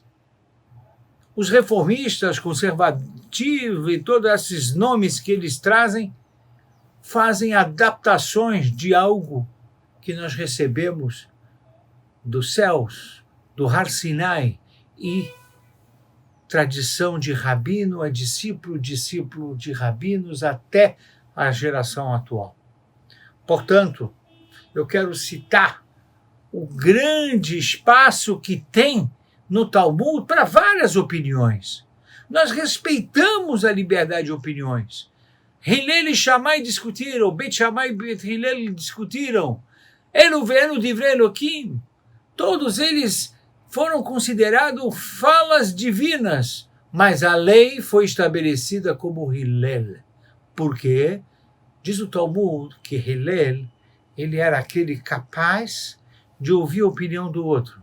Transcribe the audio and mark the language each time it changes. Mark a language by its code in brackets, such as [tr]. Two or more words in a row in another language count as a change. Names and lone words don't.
[pt] Os reformistas, conservativos e todos esses nomes que eles trazem fazem adaptações de algo que nós recebemos dos céus, do Har Sinai, e tradição de rabino a discípulo, discípulo de rabinos até a geração atual. Portanto, eu quero citar o grande espaço que tem no Talmud para várias opiniões. Nós respeitamos a liberdade de opiniões. Hillel e Shammai discutiram, Beit Shammai e Beit Hillel discutiram. [he] אלו ואלו דברי אלוקים. [pt] Todos eles foram considerados falas divinas, mas a lei foi estabelecida como Hillel. Por quê? Diz o Talmud que Hillel, ele era aquele capaz de ouvir a opinião do outro.